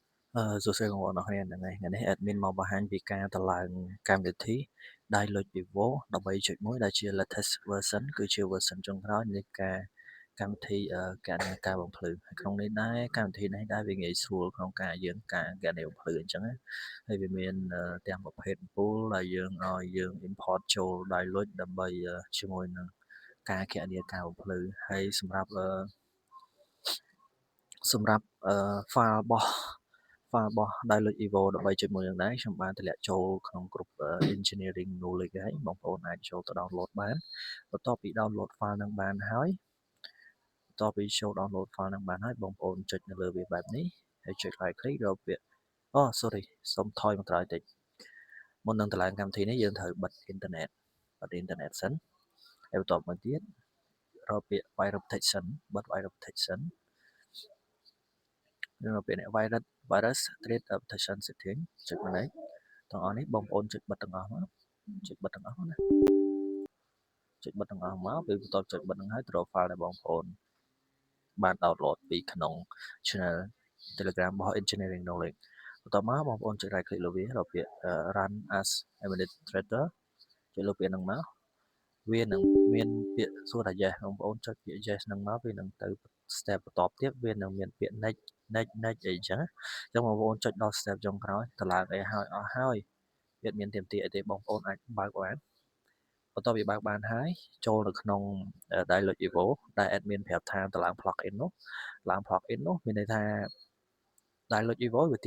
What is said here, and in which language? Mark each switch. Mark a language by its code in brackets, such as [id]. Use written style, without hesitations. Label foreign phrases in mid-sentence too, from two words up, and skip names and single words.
[vi] Rồi sẽ còn nói ngày nay [km] admin មកបង្ហាញពីការតម្លើងកម្មវិធី Dialog Vivo 13.1 ដែលជា [en] latest version [km] គឺជា version ចុងក្រោយនៃការកម្មវិធីគណនាការបំភ្លឺក្នុងនេះដែរកម្មវិធីនេះដែរវាងាយស្រួលក្នុងការយើងការគណនាបំភ្លឺអញ្ចឹងណាហើយវាមានទាំងប្រភេទ pool ដែលយើងឲ្យយើង import ចូល Dialog ដើម្បីជាមួយនឹងការគណនាការបំភ្លឺហើយសម្រាប់ file របស់ Dialog Evo 13.1 នឹងដែរខ្ញុំបានតម្លាក់ចូលក្នុង group engineering knowledge ហើយបងប្អូនអាចចូលទៅ download បានបន្ទាប់ពី [en] download file [km] នឹងបានហើយ បងប្អូនចុចនៅលើវាបែបនេះហើយចុច [en] right click [km] រកពាក្យsorry សូមថយមកក្រោយតិចមុននឹងតម្លើងកម្មវិធីនេះយើងត្រូវបិទអ៊ីនធឺណិតសិនហើយបន្ទាប់មកទៀតរកពាក្យ [en] virus protection [km] បិទ [en] virus protection [km] នឹងពាក្យនេះ [en] virus threat protection setting [km] ចុចមកនេះទាំងអស់នេះបងប្អូនចុចបិទទាំងអស់មកចុចបិទទាំងអស់មកពេលបន្ទាប់ចុចបិទនឹងហើយទៅរក file ដែលបងប្អូនបាន download ពីក្នុង channel Telegram របស់ Engineering Knowledge បន្ទាប់មកបងប្អូនចុច [en] right click [km] លើវារកពាក្យ [en] run as administrator [km] ចុចលើពាក្យហ្នឹងមកវានឹងមានពាក្យសួរថា yes បងប្អូនចុចពាក្យ yes ហ្នឹងមកវានឹងទៅ step បន្ទាប់ទៀតវានឹងមានពាក្យ next អីចឹងបងប្អូនចុច ដល់ step ចុងក្រោយតម្លើងអីហើយអស់ហើយវាមានទាមទារអីទេបងប្អូនអាចបើកបានបន្ទាប់ពីបើកបានហើយចូលនៅក្នុង Dialog Evo ដែល admin ប្រាប់ថាតម្លើង plugin នោះមានន័យថា Dialog Evo វា